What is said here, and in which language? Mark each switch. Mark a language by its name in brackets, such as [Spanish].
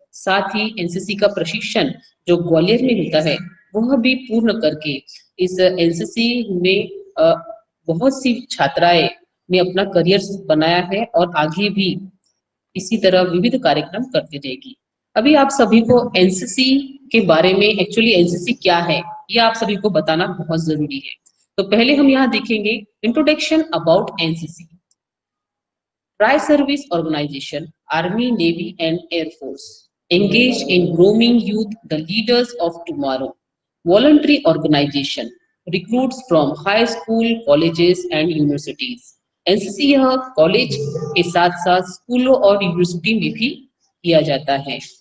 [Hindi] साथ ही एनसीसी का प्रशिक्षण जो ग्वालियर में होता है वह भी पूर्ण करके इस एनसीसी में बहुत सी छात्राएं ने अपना करियर बनाया है और आगे भी इसी तरह विविध कार्यक्रम करते रहेगी। अभी आप सभी को एनसीसी के बारे में एक्चुअली एनसीसी क्या है ये आप सभी को बताना बहुत जरूरी है। तो पहले हम यहाँ देखेंगे [English] Introduction about NCC. Tri service organization, army, navy and air force engage in grooming youth, the leaders of tomorrow. Voluntary organization recruits from high school, colleges and universities. [Hindi] NCC यह कॉलेज के साथ साथ स्कूलों और यूनिवर्सिटी में भी किया जाता है।